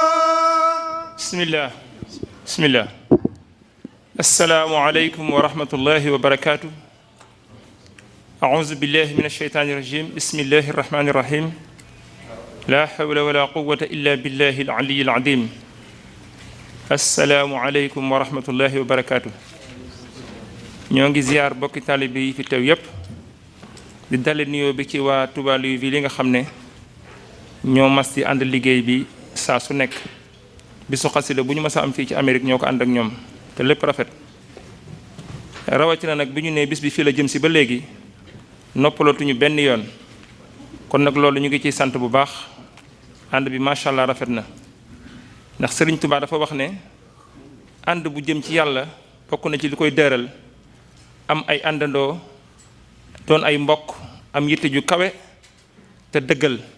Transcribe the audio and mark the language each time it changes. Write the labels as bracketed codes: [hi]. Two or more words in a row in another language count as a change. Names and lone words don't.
[ar] بسم الله السلام عليكم ورحمة الله وبركاته. أعوذ بالله من الشيطان الرجيم. بسم الله الرحمن الرحيم. لا حول ولا قوة إلا بالله العلي العظيم. السلام عليكم ورحمة الله وبركاته. [wo] ñoo ngi ziar bokki taalibe yi fi teew yépp di dale nuyoo bi ci waa Touba Louisville li nga xam ne ñoo mas di ànd liggéey bi saa su nekk bisu xasida bu ñu mas a am fii ci Amérique ñoo ko ànd ak ñoom te lépp rafet rawatina nag bi ñu nee bis bi fii la jëm si ba léegi noppalootuñu benn yoon kon nag loolu ñu ngi ciy sant bu baax ànd bi [ar] ما شاء الله [wo] rafet na ndax Sëriñ Touba dafa wax ne ànd bu jëm ci yàlla bokk na ci li koy dëral am ay àndandoo doon ay mbokk am yitte ju kawe te dëggal